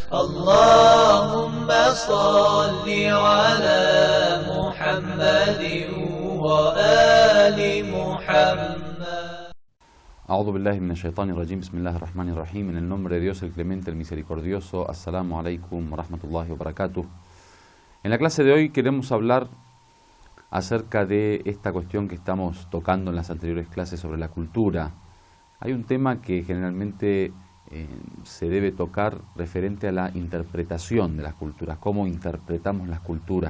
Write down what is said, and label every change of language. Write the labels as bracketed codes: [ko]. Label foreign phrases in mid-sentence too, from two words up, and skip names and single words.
[ar] اللهم صل على محمد وآل محمد. أعوذ بالله من الشيطان الرجيم. بسم الله الرحمن الرحيم. [es] En el nombre de Dios, el clemente, el misericordioso. [ar] السلام عليكم ورحمة الله وبركاته. [es] En la clase de hoy queremos hablar acerca de esta cuestión que estamos tocando en las anteriores clases sobre la cultura. Hay un tema que generalmente se debe tocar referente a la interpretación de las culturas, cómo interpretamos las culturas.